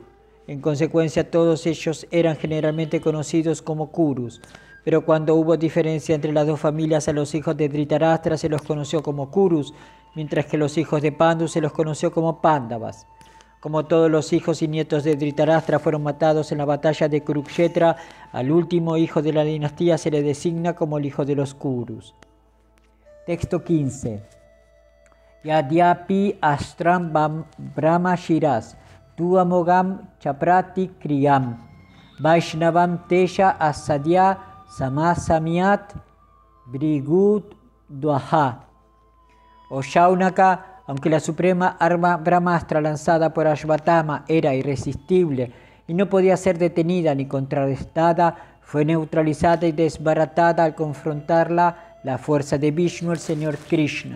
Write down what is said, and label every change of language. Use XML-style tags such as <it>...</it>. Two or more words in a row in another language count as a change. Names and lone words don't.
<es>En consecuencia, todos ellos eran generalmente conocidos como Kurus, pero cuando hubo diferencia entre las dos familias, a los hijos de Dhritarashtra se los conoció como Kurus, mientras que los hijos de Pandu se los conoció como Pándavas. Como todos los hijos y nietos de Dhritarashtra fueron matados en la batalla de Kurukshetra, al último hijo de la dinastía se le designa como el hijo de los Kurus. Texto 15.</es> <sa>Yadyapi astram brahma shiras tuamogam chaprati kriyam vaishnavam tesha asadya samasamiat brigud dvaha.</sa> <es>O Shaunaka, aunque la suprema arma Brahmastra lanzada por Ashvatthama era irresistible y no podía ser detenida ni contrarrestada, fue neutralizada y desbaratada al confrontarla la fuerza de Vishnu, el Señor Krishna.</es>